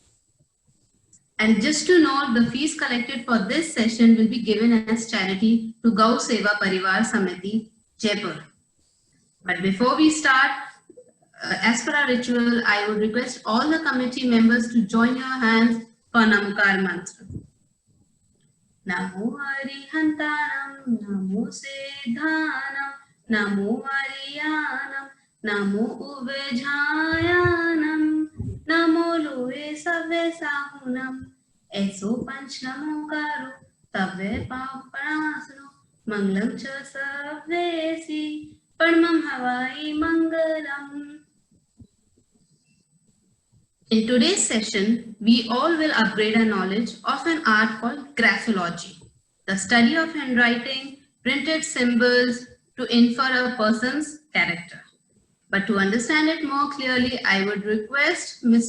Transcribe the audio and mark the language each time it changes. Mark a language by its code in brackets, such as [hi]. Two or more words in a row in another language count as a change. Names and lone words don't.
[en] And just to note, the fees collected for this session will be given as charity to Gau Seva Parivar Samiti, Jaipur. But before we start, as per our ritual, I would request all the committee members to join your hands for Namkar Mantra. [pra] Namo Arihantanam, Namo Siddhanam, Namo Ariyanam, Namo Uvejayanam, Namo Luve Save Sahunam, Eso Panch Namo Karo, Tave Papanasano, Manglam Cha Savesi, Padmam Havai Mangalam. [en] In today's session, we all will upgrade our knowledge of an art called graphology, the study of handwriting, printed symbols to infer a person's character. But to understand it more clearly, I would request Ms.